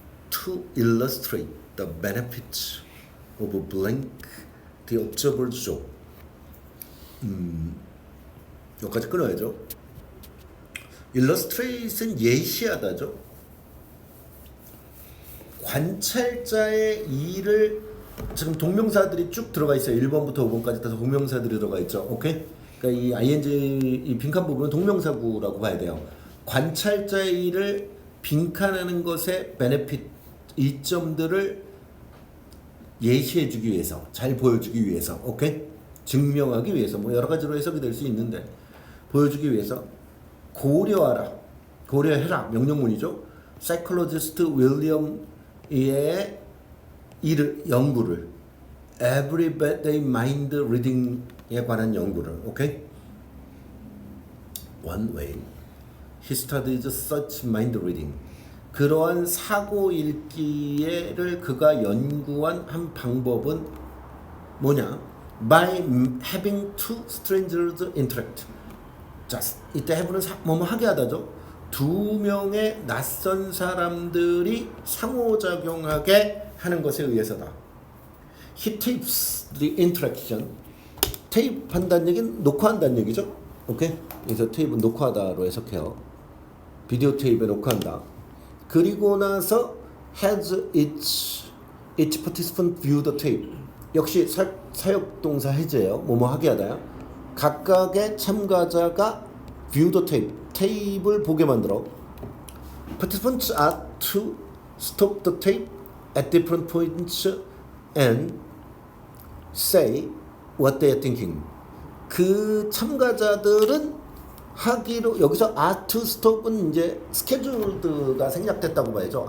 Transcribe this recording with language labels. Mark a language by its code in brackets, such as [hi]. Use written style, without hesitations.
[en] To illustrate the benefits of blank, the observer's job. [ko] 여기까지 끊어야죠. illustrate은 예시하다죠. 관찰자의 일을 지금 동명사들이 쭉 들어가 있어요. 1번부터 5번까지 다 동명사들이 들어가 있죠. 오케이? 그러니까 이 ing 이 빈칸 부분은 동명사구라고 봐야 돼요. 관찰자의 일을 빈칸하는 것의 베네핏 이점들을 예시해주기 위해서, 잘 보여주기 위해서, 오케이? 증명하기 위해서, 뭐 여러 가지로 해석이 될 수 있는데 보여주기 위해서 고려하라, 고려해라 명령문이죠. 사이콜로지스트 윌리엄의 연구를 Everyday Mind Reading에 관한 연구를, 오케이? [en] One way he studied such mind reading. [ko] 그러한 사고 읽기를 그가 연구한 한 방법은 뭐냐? [en] By having two strangers interact. [ko] 자, 이때 have는 뭐뭐 하게 하다죠. 두 명의 낯선 사람들이 상호작용하게 하는 것에 의해서다. [en] He tapes the interaction. [ko] 테이프 한다는 얘기는 녹화한다는 얘기죠. 오케이? 그래서 테이프는 녹화하다로 해석해요. 비디오 테이프에 녹화한다. 그리고 나서 [en] has each participant view the tape. [ko] 역시 사역동사 해제예요. 뭐뭐 하게 하다요. 각각의 참가자가 [en] view the tape. [ko] 테이프를 보게 만들어. [en] Participants are to stop the tape at different points and say what they are thinking. [ko] 그 참가자들은 하기로, 여기서 [en] are to stop [ko] 은 이제 scheduled가 생략됐다고 봐야죠.